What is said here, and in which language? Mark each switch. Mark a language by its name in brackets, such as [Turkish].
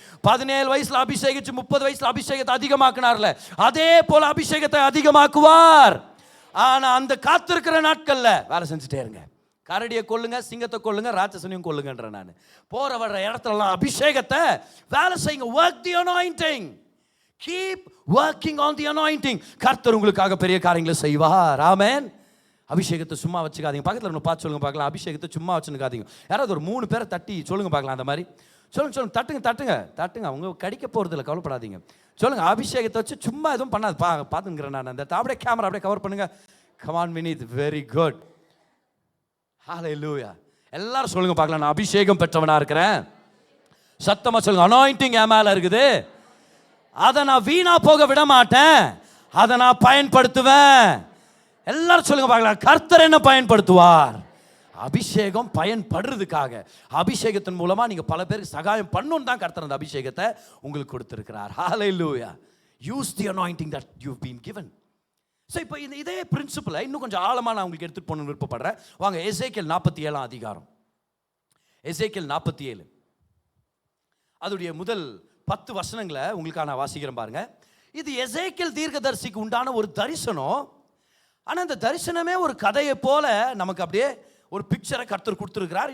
[Tamil] 17 வயசுல அபிஷேகிச்சு 30 வயசுல அபிஷேகத்தை அதிகமாக்குனார்ல, அதே போல அபிஷேகத்தை அதிகமாக்குவார். ஆனா அந்த காத்திருக்கிற நாட்கள்ல வேலை செஞ்சுட்டே இருங்க. கரடியை கொல்லுங்க, சிங்கத்தை கொல்லுங்க, ராட்சசனையும் கொல்லுங்கன்ற நான் போற வர்ற இடத்துலலாம் அபிஷேகத்தை வேலை செய்யுங்க. [English] work the anointing, keep working on the anointing. [Tamil] கர்த்தர் உங்களுக்காக பெரிய காரியங்களை செய்வார். ஆமென். அபிஷேகத்தை சும்மா வச்சுக்காதீங்க. பக்கத்தில் ஒன்று பார்த்து சொல்லுங்க பார்க்கலாம், அபிஷேகத்தை சும்மா வச்சுக்காதீங்க. யாராவது ஒரு 3 பேரை தட்டி சொல்லுங்க பார்க்கலாம். அந்த மாதிரி சொல்லுங்க, தட்டுங்க தட்டுங்க தட்டுங்க. அவங்க கடிக்க போகிறது இல்லை, கவலைப்படாதீங்க. சொல்லுங்க, அபிஷேகத்தை வச்சு சும்மா எதுவும் பண்ணாது. பார்த்துங்கிறேன் நான். அந்த அப்படியே கேமரா அப்படியே கவர் பண்ணுங்க. [English] come on Vineet, very good, hallelujah. [Tamil] எல்லாரும் சொல்லுங்க பார்க்கலாம், நான் அபிஷேகம் பெற்றவனா இருக்கிறேன். சத்தமா சொல்லுங்க, அனாயிண்டிங் என் மேல இருக்குது, அதை நான் வீணா போக விட மாட்டேன், அதை நான் பயன்படுத்துவேன். எல்லாரும் சொல்லுங்க பார்க்கலாம், கர்த்தர் என்ன பயன்படுத்துவார்? அபிஷேகம் பயன்படுறதுக்காக, அபிஷேகத்தின் மூலமா நீங்க பல பேருக்கு சகாயம் பண்ணணும் தான் கர்த்தர் அந்த அபிஷேகத்தை உங்களுக்கு கொடுத்திருக்கிறார். ஹalleluya. [English] use the anointing that you've been given. [Tamil] So இப்போ இதே பிரின்சிபலை இன்னும் கொஞ்சம் ஆழமாக நான் உங்களுக்கு எடுத்துகிட்டு போகணும்னு விருப்பப்படுறேன். வாங்க எசேக்கியேல் 47 அதிகாரம். எசேக்கியேல் 47 அதோடைய முதல் 10 வசனங்களை உங்களுக்காக நான் வாசிக்கிறேன் பாருங்க. இது எசேக்கியேல் தீர்க்கதரிசிக்கு உண்டான ஒரு தரிசனம். ஆனால் இந்த தரிசனமே ஒரு கதையை போல நமக்கு அப்படியே ஒரு பிக்சரை கர்த்தர் கொடுத்துருக்கிறார்.